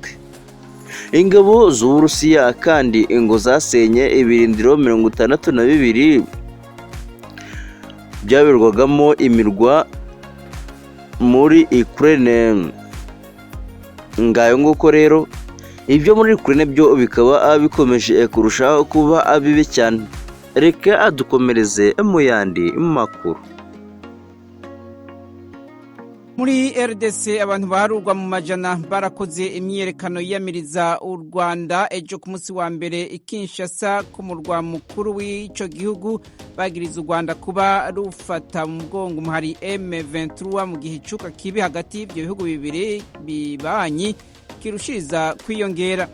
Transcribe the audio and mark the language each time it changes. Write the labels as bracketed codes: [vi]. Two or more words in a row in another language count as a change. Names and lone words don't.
[rw] Ingabo z'Uburusiya kandi ngo zasenye ibirindiro 62 byabirwagamo imirwa muri Ukraine. Ngayo nguko rero ibyo muri Ukraine byo bikaba bikomeje kurushaho kuba bibi cyane. Reka adukomereze mu yandi makuru. [rn] Muri RDC abantu baharurwa mu majana barakoze imyerekano yiyamiriza u Rwanda ejo ku munsi wa mbere i Kinshasa ku murwa mukuru w'ico gihugu, bagiriza u Rwanda kuba rufata mu mugongo umuhari M23 mu gihe icuka kibi hagati y'ibyo bihugu bibiri bibanyi kirushiriza kwiyongera.